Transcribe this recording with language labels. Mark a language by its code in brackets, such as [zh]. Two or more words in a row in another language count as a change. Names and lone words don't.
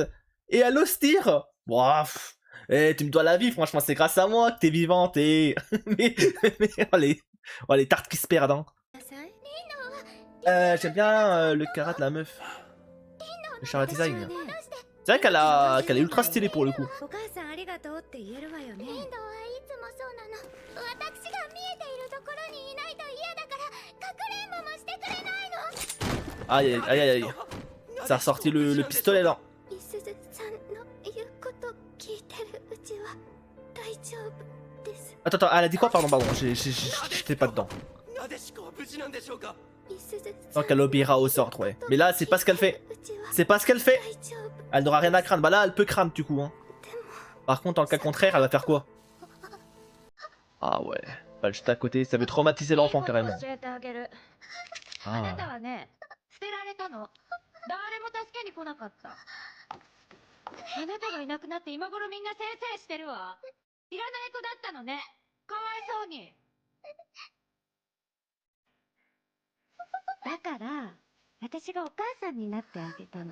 [fr] Et elle ose tire. Bref. Eh, tu me dois la vie, franchement, c'est grâce à moi que t'es vivante et... mais oh, les tartes qui se perdent, hein. J'aime bien le karat de la meuf. Le chara design. C'est vrai qu'elle est ultra stylée pour le coup. [ja] お母さんありがとうって言えるわよね。エンドはいつもそうなの。私が見えているところにいないと嫌だからかくれんぼもしてくれないの。 [fr] Aïe aïe aïe aïe. Ça a sorti le pistolet là. [ja] みすずさんの言うこと聞いてるうちは大丈夫です。 [fr] Attends, elle a dit quoi? Pardon, j'étais pas dedans. [ja] なでしこは無事なんでしょうか。みすずさん [fr] Donc elle obéira aux ordres, ouais. Mais là, c'est pas ce qu'elle fait. C'est pas ce qu'elle fait. [ja] 大丈夫。 [fr] Elle n'aura rien à craindre. Bah là, elle peut craindre du coup. Hein. Par contre, dans le cas contraire, elle va faire quoi? Ah ouais. Bah, juste à côté, ça veut traumatiser l'enfant carrément. [ja] 教えてあげる。あ [fr] Ah. [ja] なたはね、捨てられたの。誰も助けに来なかった。あなたがいなくなって今頃みんなせいせいしてるわ。いらない子だったのね。かわいそうに。だから、私がお母さんになってあげたの。